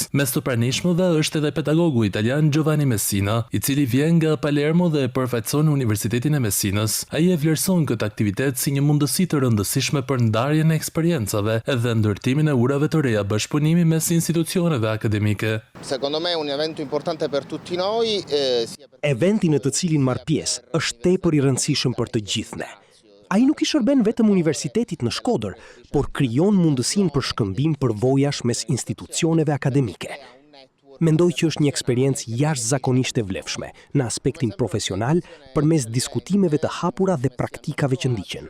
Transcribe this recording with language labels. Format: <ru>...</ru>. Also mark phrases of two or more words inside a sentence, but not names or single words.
<sq>Mes të pranishmëve është edhe pedagogu italian Giovanni Messina, i cili vjen nga Palermo dhe përfaqëson Universitetin e Messinës. Ai e vlerëson këtë aktivitet si një mundësi të rëndësishme për ndarjen e eksperiencave dhe ndërtimin e urave të reja bashkëpunimi mes institucioneve akademike.</sq> <it>Secondo me è un evento importante per tutti noi.</it> <sq>Eventi në të cilin marr pjesë është tepër i rëndësishëm për të gjithë ne. Ai nuk i shërben vetëm universitetit në Shkodër, por krijon mundësinë për shkëmbim përvojash mes institucioneve akademike. Mendoj që është një eksperiencë jashtëzakonisht e vlefshme në aspektin profesional përmes diskutimeve të hapura dhe praktikave që ndiqen.</sq>